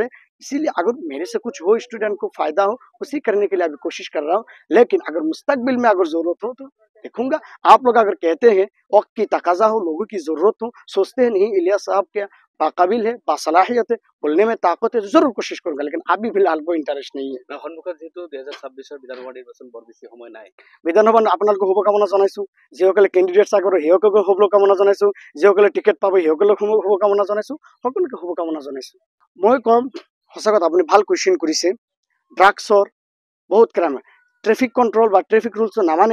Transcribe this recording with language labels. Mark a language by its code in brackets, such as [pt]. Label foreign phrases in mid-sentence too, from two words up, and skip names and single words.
[hi] इसीलिए अगर मेरे से कुछ हो, स्टूडेंट को फायदा हो, उसी करने के लिए अभी कोशिश कर रहा हूँ। लेकिन अगर मुस्तकबिल में अगर जरूरत हो तो देखूंगा। आप लोग अगर कहते हैं वक्त की तकाजा हो, लोगों की जरूरत हो, सोचते हैं नहीं इलियास साहब क्या बाकाबिल है, बासलाहियत है, बोलने में ताकत है, तो जरूर कोशिश करूंगा। लेकिन अभी फिलहाल कोई इंटरेस्ट नहीं है। [as] সন্মুখত যেহেতু 2026 বিধানসভা নিৰ্বাচন বৰ বেছি সময় নাই, বিধানসভা আপোনালোকক শুভকামনা জনাইছো। যিসকলে কেণ্ডিডেট আগৰ সেইসকলক শুভকামনা জনাইছো, যিসকলে টিকেট পাব সেইসকলক শুভকামনা জনাইছো, সকলোকে শুভকামনা জনাইছো। মই কম সঁচা কথা, আপুনি ভাল কুৱেশ্যন কৰিছে। ড্ৰাগছৰ বহুত ক্ৰাইম, [en] traffic control [as] বা [en] traffic rules [as] নামানে।